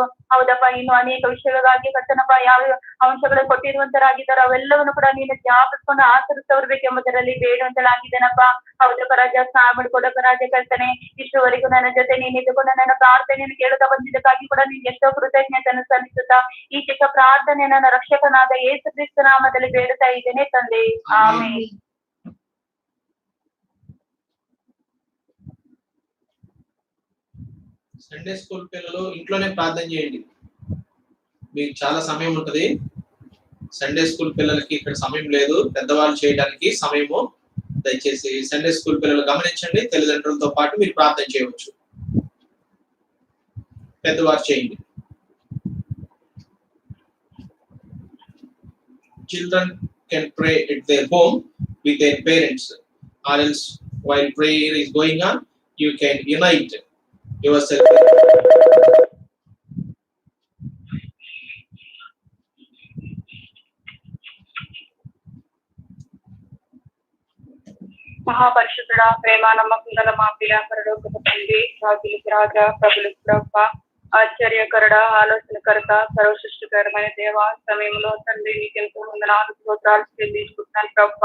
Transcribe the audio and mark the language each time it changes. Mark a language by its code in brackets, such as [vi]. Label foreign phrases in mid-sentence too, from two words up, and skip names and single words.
[kn] ಹೌದಪ್ಪ, ಇನ್ನು ಅನೇಕ ವಿಷಯಗಳಿಗಾಗಿ ಕರ್ತನಪ್ಪ ಯಾವ ಅಂಶಗಳು ಕೊಟ್ಟಿರುವಂತರಾಗಿದ್ದಾರೋ ಅವೆಲ್ಲವನ್ನು ಕೂಡ ನೀನು ಜ್ಞಾಪಿಸ್ಕೊಂಡು ಆಚರಿಸ ಬರಬೇಕೆಂಬುದರಲ್ಲಿ ಬೇಡುವಂತಳಾಗಿದ್ದೇನಪ್ಪ. ಹೌದಪ್ಪ ರಾಜ, ಸಾಮಡ್ಕೊಡಪ್ಪ ರಾಜ ಕರ್ತನೆ. ಇಷ್ಟುವರೆಗೂ ನನ್ನ ಜೊತೆ ನೀನಿದ್ದುಕೊಂಡು ನನ್ನ ಪ್ರಾರ್ಥನೆಯನ್ನು ಕೇಳುತ್ತಾ ಬಂದಿದ್ದಕ್ಕಾಗಿ ಕೂಡ ನಿನ್ಗೆ ಎಷ್ಟೋ ಕೃತಜ್ಞತೆಯನ್ನು ಸಲ್ಲಿಸುತ್ತಾ ಈ ಚಿಕ್ಕ ಪ್ರಾರ್ಥನೆ ನನ್ನ ರಕ್ಷಕನಾದ ಯೇಸು ಕ್ರಿಸ್ತ ನಾಮದಲ್ಲಿ ಬೇಡುತ್ತಾ ಇದ್ದೇನೆ ತಂದೆ. ಆಮೆನ್. [en] Sunday school [te] పిల్లలు ఇంట్లోనే ప్రార్థన చేయండి, మీకు చాలా సమయం ఉంటది. [en] Sunday school [te] పిల్లలకి ఇక్కడ సమయం లేదు, పెద్దవాళ్ళు చేయడానికి సమయము. దయచేసి [en] Sunday school [te] పిల్లలు గమనించండి, తల్లిదండ్రులతో పాటు మీరు ప్రార్థన చేయవచ్చు. పెద్దవారు చేయండి. [en] children can pray at their home with their parents, or else while prayer is going on, you can unite yourself. [te] మహాపరిశుద్ధుడా, ప్రేమ నమ్మకం గల మా ప్రియాకరుడు తండ్రి, రాజులకి రాజా, ప్రభులకు ప్రభ, ఆశ్చర్యకరుడ, ఆలోచనకర్త, సర్వ సృష్టికరమైన దేవ, సమయంలో తండ్రి నీకెంతో వందనాలు స్తోత్రాలు చెల్లించుకుంటున్నాను ప్రభ.